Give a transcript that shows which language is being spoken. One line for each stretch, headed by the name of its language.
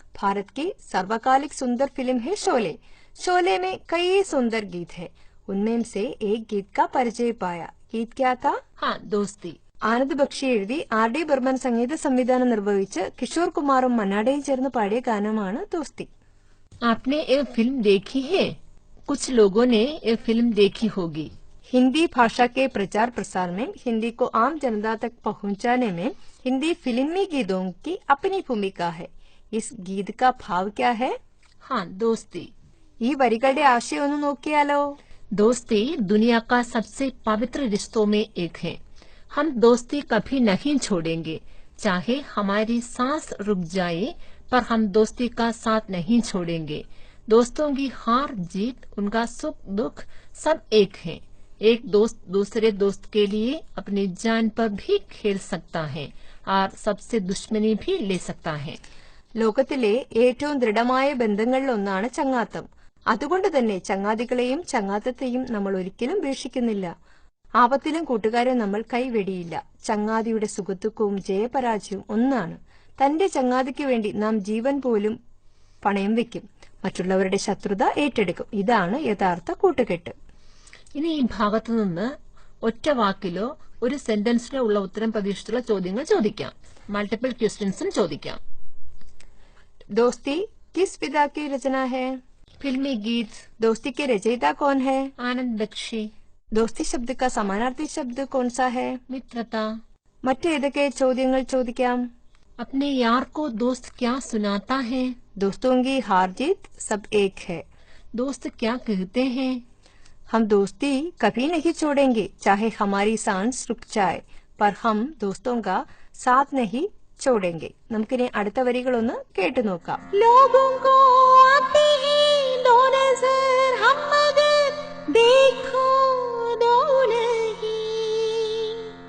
Hindi: भारत की सर्वकालिक सुंदर फिल्म है शोले. शोले में कई सुंदर गीत है. उनमें से एक गीत का परिचय पाया. गीत क्या था? हाँ, दोस्ती.
Malayalam: ആനന്ദ് ബക്ഷി എഴുതി R.D. ബർമൻ സംഗീത സംവിധാനം നിർവഹിച്ച് കിഷോർ കുമാറും മന്നാടയും ചേർന്ന് പാടിയ ഗാനമാണ് ദോസ്തി.
Hindi: आपने ये फिल्म देखी है? कुछ लोगों ने ये फिल्म देखी होगी. हिंदी भाषा के प्रचार प्रसार में हिंदी को आम जनता तक पहुंचाने में हिंदी फिल्मी गीतों की अपनी भूमिका है. इस गीत का भाव क्या है? हाँ, दोस्ती.
Malayalam: ഈ വരികളുടെ ആശയം ഒന്ന് നോക്കിയാലോ.
Hindi: दोस्ती दुनिया का सबसे पवित्र रिश्तों में एक है. हम दोस्ती कभी नहीं छोड़ेंगे. चाहे हमारी सांस रुक जाए पर हम दोस्ती का साथ नहीं छोड़ेंगे. दोस्तों की हार जीत, उनका सुख दुख सब एक है. एक दोस्त दूसरे दोस्त के लिए अपनी जान पर भी खेल सकता है और सबसे दुश्मनी भी ले सकता है.
Malayalam: ലോകത്തിലെ ഏറ്റവും ദൃഢമായ ബന്ധങ്ങളിൽ ഒന്നാണ് ചങ്ങാത്തം. അതുകൊണ്ട് തന്നെ ചങ്ങാതികളെയും ചങ്ങാത്തത്തെയും നമ്മൾ ഒരിക്കലും ഉപേക്ഷിക്കുന്നില്ല. ആപത്തിലും കൂട്ടുകാരെ നമ്മൾ കൈവെടിയില്ല. ചങ്ങാതിയുടെ സുഖദുഃഖവും ജയപരാജയവും ഒന്നാണ്. തന്റെ ചങ്ങാതിക്ക് വേണ്ടി നാം ജീവൻ പോലും പണയം വെക്കും. മറ്റുള്ളവരുടെ ശത്രുത ഏറ്റെടുക്കും. ഇതാണ് യഥാർത്ഥ കൂട്ടുകെട്ട്. ഇനി ഈ ഭാഗത്തു നിന്ന് ഒറ്റ വാക്കിലോ ഒരു സെന്റൻസിലോ ഉള്ള ഉത്തരം പ്രതീക്ഷിച്ചുള്ള ചോദ്യങ്ങൾ ചോദിക്കാം. മൾട്ടിപ്പിൾ ക്വസ്റ്റ്യൻസും ചോദിക്കാം.
Hindi: दोस्ती किस विधा की रचना है? फिल्मी गीत. दोस्ती के रचयिता कौन है? आनंद बख्शी. दोस्ती शब्द का समानार्थी शब्द कौन सा है? मित्रता.
Malayalam: മറ്റേതൊക്കെ ചോദ്യങ്ങൾ ചോദിക്കാം?
Hindi: अपने यार को दोस्त क्या सुनाता है? दोस्तों की हार जीत सब एक है. दोस्त क्या कहते हैं? हम दोस्ती कभी नहीं छोड़ेंगे चाहे हमारी सांस रुक जाए, पर हम दोस्तों का साथ नहीं छोड़ेंगे.
Malayalam: നമുക്കിനി അടുത്ത വരികളൊന്ന് കേട്ടു നോക്കാം.
Hindi: लोगों को आते हैं दो नजर, हम मगर देखो दो नहीं.